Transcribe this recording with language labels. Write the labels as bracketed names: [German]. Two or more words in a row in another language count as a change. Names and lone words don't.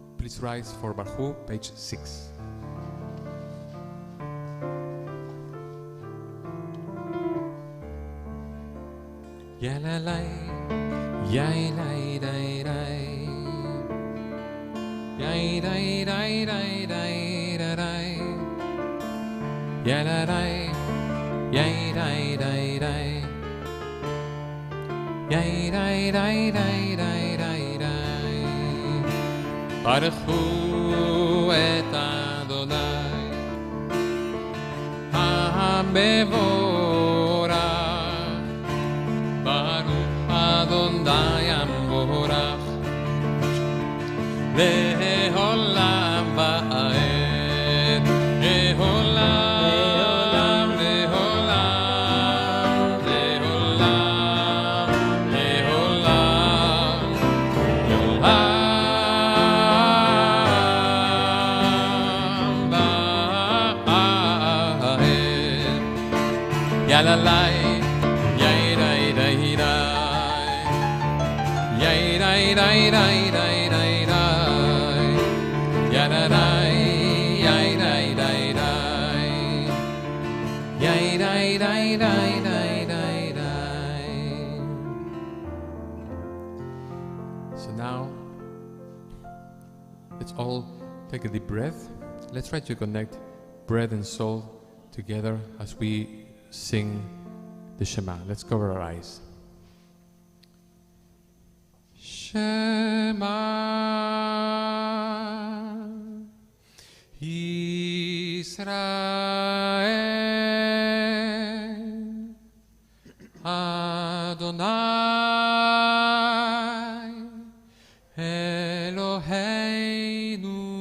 [English] Please rise for Barhu, page 6. Ya la la, ya la la la, ya la la la la la, ya la la, ya la la la, ya la la la la la. [Hebrew] ברכו את אדוני המבורך, ברוך אדוני המבורך לעולם ועד, לעולם, לעולם, לעולם, לעולם, לעולם ועד. Ya la la, ya ira ira ira, ya ira ira ira ira ira ira, ya la la, ya ira ira ira, ya ira ira ira ira ira ira. [English] So now, let's all take a deep breath. Let's try to connect breath and soul together as we sing the Shema. Let's cover our eyes. [Hebrew] שמע ישראל אדוני אלוהינו